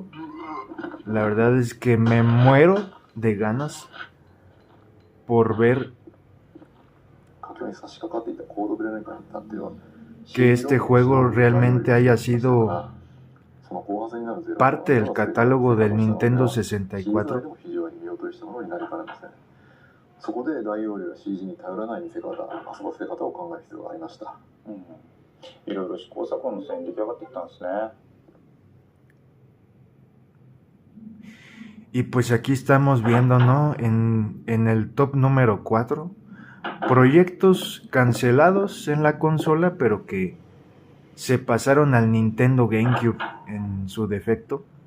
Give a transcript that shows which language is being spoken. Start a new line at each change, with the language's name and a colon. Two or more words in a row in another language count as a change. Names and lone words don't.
Spanish: La verdad es que me muero de ganas por ver que este juego realmente haya sido parte del catálogo del Nintendo 64.
Japanese: そこで大容量 CG に頼らない見せ方、遊ばせ方を考える必要がありました。いろいろ試行錯誤の末に出来上がってきたんですね。
Spanish: Y pues aquí estamos viendo, ¿no? En el top número 4, proyectos cancelados en la consola, pero que se pasaron al Nintendo GameCube en su defecto.